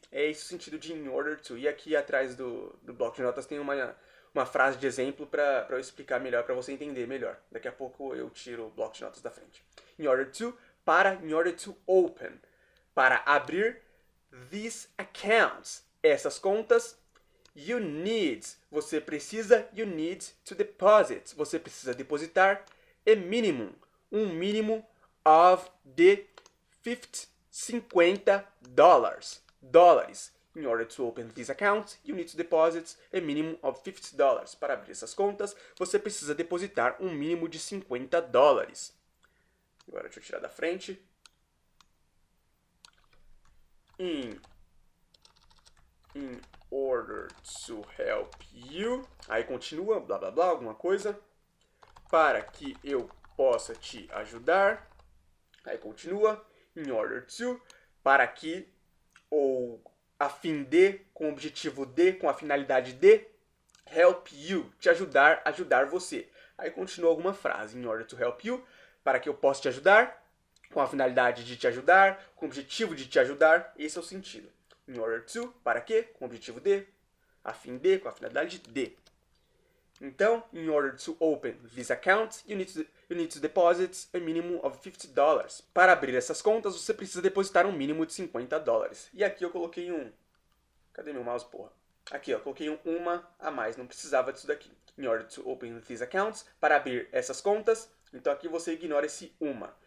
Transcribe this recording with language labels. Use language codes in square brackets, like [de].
[pt] É esse o sentido de in order to. E aqui atrás do bloco de notas tem uma frase de exemplo para eu explicar melhor, para você entender melhor. Daqui a pouco eu tiro o bloco de notas da frente. [en] In order to, in order to open. [pt] Para abrir [en] these accounts. [pt] essas contas. [en] You need, [pt] você precisa, [en] you need to deposit, [pt] você precisa depositar [en] a minimum, [pt] um mínimo [en] of the $50 dólares. In order to open this account, you need to deposit a minimum of $50. [pt] Para abrir essas contas, você precisa depositar um mínimo de $50. Agora deixa eu tirar da frente. [en] In order to help you. [pt] Aí continua, blá blá blá, alguma coisa. Para que eu possa te ajudar. Aí continua. In order to. Para que, ou a fim de, com o objetivo de, com a finalidade de. [en] Help you. [pt] Te ajudar, ajudar você. Aí continua alguma frase. In order to help you. Para que eu possa te ajudar. Com a finalidade de te ajudar. Com o objetivo de te ajudar. Esse é o sentido. In order to, para quê? Com o objetivo de, a fim de, com a finalidade de. Então, [en] in order to open this account, you need to deposit a minimum of $50. [pt] Para abrir essas contas, você precisa depositar um mínimo de $50. E aqui eu coloquei um... Cadê meu mouse, porra? Aqui, ó, coloquei um uma a mais, não precisava disso daqui. [en] In order to open these accounts, [pt] para abrir essas contas, então aqui você ignora esse uma.